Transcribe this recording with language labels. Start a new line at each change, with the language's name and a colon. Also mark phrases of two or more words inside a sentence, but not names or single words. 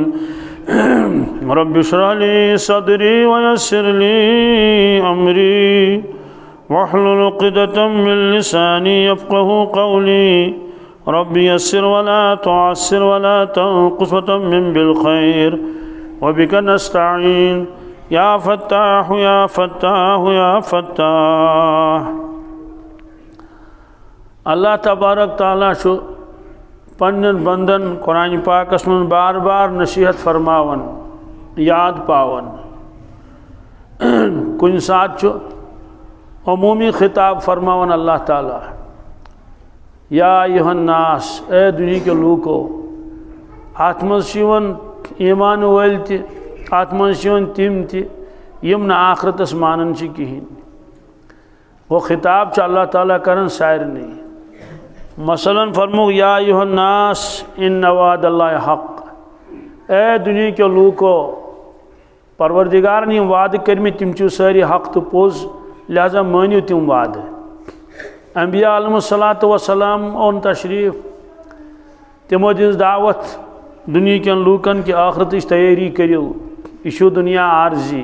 Arabic: رب اشرح لي صدري ويسر لي أمري، واحلل عقدة من لساني يفقه قولي. رب يسر ولا تعسر ولا تنقص وتمم بالخير، وبك نستعين يا فتاح يا فتاح يا فتاح.
Kashmiri: اللہ تبارک تعالیٰ چھُ پنٛنٮ۪ن بنٛدن قرآن پاکس منٛز بار بار نصیحت فرماون، یاد پاون. کُنہِ ساتہٕ چھُ عموٗمی خطاب فرماون اللہ تعالیٰ:
Arabic: یا ایُہا الناس،
Kashmiri: اے دُنہیٖکیو لوٗکو. اَتھ منٛز چھِ یِوان ایٖمان وٲلۍ تہِ، اَتھ منٛز چھِ یِوان تِم تہِ یِم نہٕ آخرتس مانان چھِ کِہیٖنۍ. وہ خطاب چھُ اللہ تعالیٰ کران سارنٕے. مثلاً فرموک:
Arabic: یا ایُہا الناس اِنَّ وعدَ اللہِ حق.
Kashmiri: اے دُنہیٖکیو لوٗکو، پروردگارن یِم وعدٕ کٔرمٕتۍ تِم چھِ سٲری حق تہٕ پوٚز، لہذا مٲنِو تِم وعدٕ. انبیاء
Arabic: علیہم الصلاۃ وسلام
Kashmiri: اوٚن تشریٖف، تِمو دِژ دعوت دُنہیٖکٮ۪ن لوٗکن کہِ ٲخرتٕچ تیٲری کٔرِو، یہِ چھُ دُنیا عارضی.